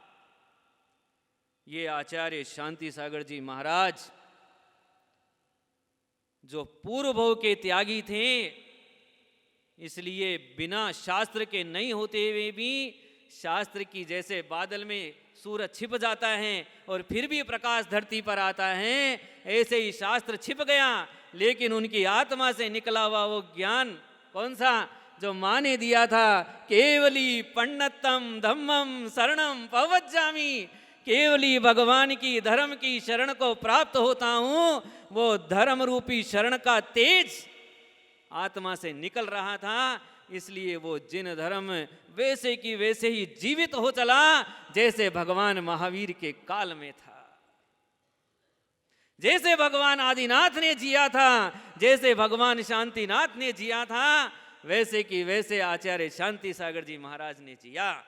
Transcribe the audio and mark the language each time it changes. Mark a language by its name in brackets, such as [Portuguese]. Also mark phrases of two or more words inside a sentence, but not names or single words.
[Hindi] ये आचार्य शांति सागर जी महाराज जो पूर्व भव के त्यागी थे, इसलिए बिना शास्त्र के नहीं होते हुए भी शास्त्र की जैसे बादल में सूरज छिप जाता है और फिर भी प्रकाश धरती पर आता है, ऐसे ही शास्त्र छिप गया। लेकिन उनकी आत्मा से निकला हुआ वो ज्ञान कौन सा? जो माँ ने दिया था, [Prakrit languages] केवली पंडितम धम्मम शरणम पवज्जामि। [Hindi] केवली भगवान की धर्म की शरण को प्राप्त होता हूँ। वो धर्म रूपी शरण का तेज आत्मा से निकल रहा था, इसलिए वो जिन धर्म वैसे की वैसे ही जीवित हो चला जैसे भगवान महावीर के काल में था, जैसे भगवान आदिनाथ ने जिया था, जैसे भगवान शांतिनाथ ने जिया था, वैसे की वैसे आचार्य शांति सागर जी महाराज ने जिया।